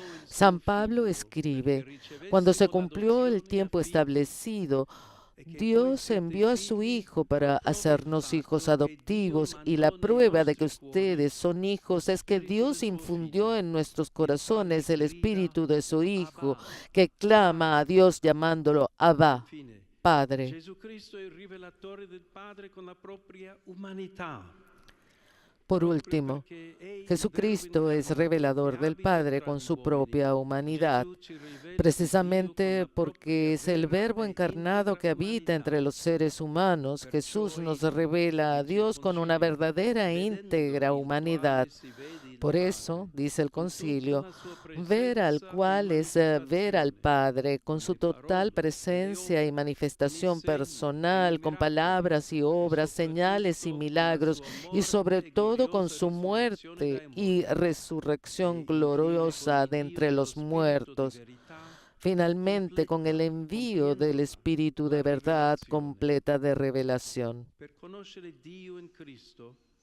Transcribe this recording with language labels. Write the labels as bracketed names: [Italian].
[Spanish] San Pablo escribe: cuando se cumplió el tiempo establecido, Dios envió a su Hijo para hacernos hijos adoptivos, y la prueba de que ustedes son hijos es que Dios infundió en nuestros corazones el espíritu de su Hijo, que clama a Dios llamándolo Abba, Padre. [Italian] Jesucristo è il rivelatore del Padre con la propria umanità. [Spanish] Por último, Jesucristo es revelador del Padre con su propia humanidad, precisamente porque es el Verbo encarnado que habita entre los seres humanos. Jesús nos revela a Dios con una verdadera e íntegra humanidad. Por eso, dice el concilio, ver al cual es ver al Padre, con su total presencia y manifestación personal, con palabras y obras, señales y milagros, y sobre todo con su muerte y resurrección gloriosa de entre los muertos. Finalmente, con el envío del Espíritu de verdad completa de revelación. [Italian] Per conoscere Dio in Cristo